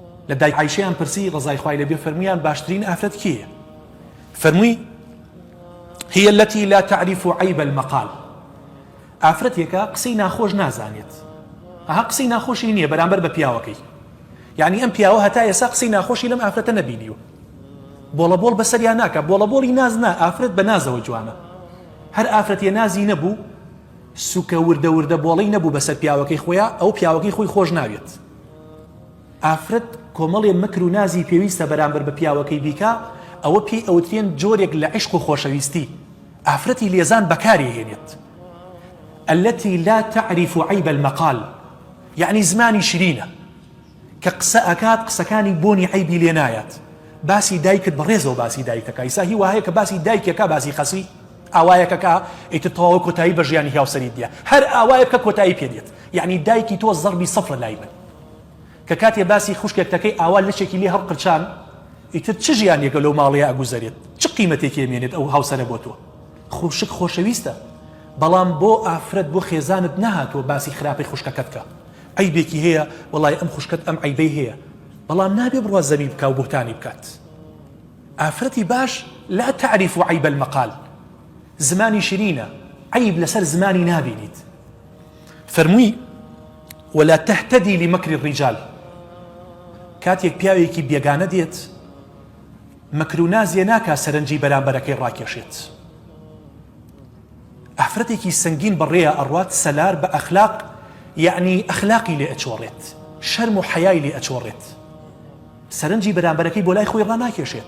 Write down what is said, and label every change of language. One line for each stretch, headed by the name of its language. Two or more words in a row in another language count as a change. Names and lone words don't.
Central Kurdish: لە دایک عایشەیان پرسی ڕزای خوای لەبێ فەرموویان باشترین ئافرەت کێیە؟ فەرمووی
Arabic: هي التي لا تعرف عيب المقال.
Central Kurdish: ئافرەتێکە قسەی ناخۆش نازانێت، ئەها قسەی ناخۆشی نییە بەرامبەر بە پیاوەکەی. یعنی ئەم پیاوە هەتا ئێستا قسەی ناخۆشی لەم ئافرەتە نەبینیوە، بۆڵەبۆڵ بەسەریان ناکە، بۆڵەبۆڵی ناز نا، ئافرەت بە نازەوە جوانە. هەر ئافرەتێ نازی نەبوو، سوکە وردە وردە بۆڵەی نەبوو بەسەر پیاوەکەی خۆیان، ئەو پیاوەکەی خۆی خۆش ناوێت. ئافرەت کۆمەڵێ مەکر و نازی پێویستە بەرامبەر بە پیاوەکەی بیکا، ئەوە پێی ئەوترێن جۆرێک لە عشق و خۆشەویستی. ئافرەتی لێزان بەکاری هێنێت.
Arabic: التي لا تعرف عيب المقال،
Central Kurdish: يعني زمانی شرینە کە قسە ئەکات قسەکانی بۆنی عیبی لێ نایەت. باسی دایکت بەڕێزەوە باسی دایکەکە. ئیسا هی وایە کە باسی دایکێکە باسی خەسی ئاوایەکەکە ئیتر تەواو کۆتایی بە ژیانی هاوسەریت دیە، هەر ئاوایە بکە کۆتایی پێدێت. یعنی دایکی تۆ زەربی سەفرە لای من کە کاتێ باسی خوشکێکتەکەی ئاوا لەچێکی لێ هەڵقرچان، ئیتر چ ژیانێکە لەو ماڵەیە ئەگوزەرێت، چ قیمەتێکی ئەمێنێت ئەو هاوسەرە بۆ تۆ. خوشک خۆشەویستە، بەڵام بۆ ئافرەت بۆ خێزانت نەهاتوە باسی خراپەی خوشکەکەت کە عیبێکی هەیە، وەڵای ئەم خوشکەت ئەم عیبەی هەیە، بەڵام نابێ بڕوا زەمی بکە و بوتانی بکات. ئافرەتی باش
Arabic: لا تعرف عیب المقال،
Central Kurdish: زمانی شرینە، عیب لەسەر زمانی نابینیت. فەرمووی
Arabic: ولا تهتدي لمكر الرجال.
Central Kurdish: کاتێک پیاوێکی بێگانە دێت، مەکر و نازیە ناکا سەرنجی بەرامبەرەکەی ڕاکێشێت. ئافرەتێکی سەنگین بەڕێیە ئەڕوات سەلار بە ئەخلاق، یعنی ئەخلاقی لێ ئەچۆڕێت، شەرم و حەیای لێ ئەچۆڕێت، سەرنجی بەرامبەرەکەی بۆ لای خۆی ڕاناکێشێت.